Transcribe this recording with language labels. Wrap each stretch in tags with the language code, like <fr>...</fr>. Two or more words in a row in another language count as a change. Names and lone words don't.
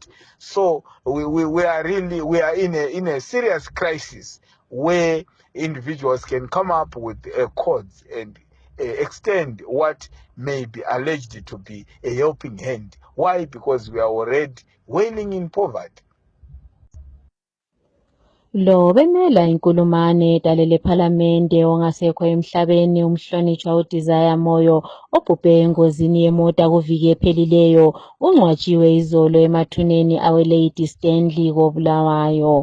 <en>So we are in a serious crisis where individuals can come up with codes and extend what may be alleged to be a helping hand. Why? Because we are already wailing in poverty.</en> <nd>Lo bemela inkulumane edalele ephalamende ongasekho emhlabeni umhlonishwa uDesire Moyo obhubhe engozini yemota kuviki ephelileyo ungcwatshiwe izolo emathuneni awe-Lady Stanley koBulawayo.</nd>